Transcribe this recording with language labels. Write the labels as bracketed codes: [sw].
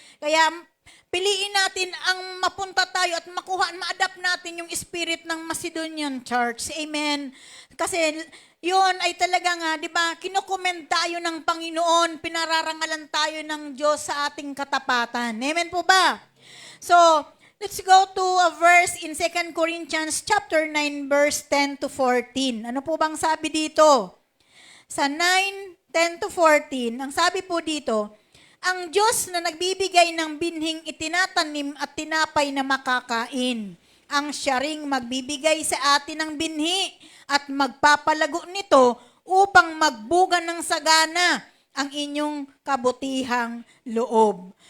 [tl] Kaya, piliin natin ang mapunta tayo at makuha, ma-adapt natin yung spirit ng Macedonian Church. Amen? Kasi yun ay talaga nga, di ba, kinukomment tayo ng Panginoon, pinararangalan tayo ng Diyos sa ating katapatan. Amen po ba? [en] So, let's go to a verse in 2 Corinthians chapter 9, verse 10 to 14. [tl] Ano po bang sabi dito? Sa 9:10 to 14, ang sabi po dito, ang Diyos na nagbibigay ng binhing itinatanim at tinapay na makakain, ang siya ring magbibigay sa atin ng binhi at magpapalago nito upang magbuga ng sagana ang inyong kabutihang loob.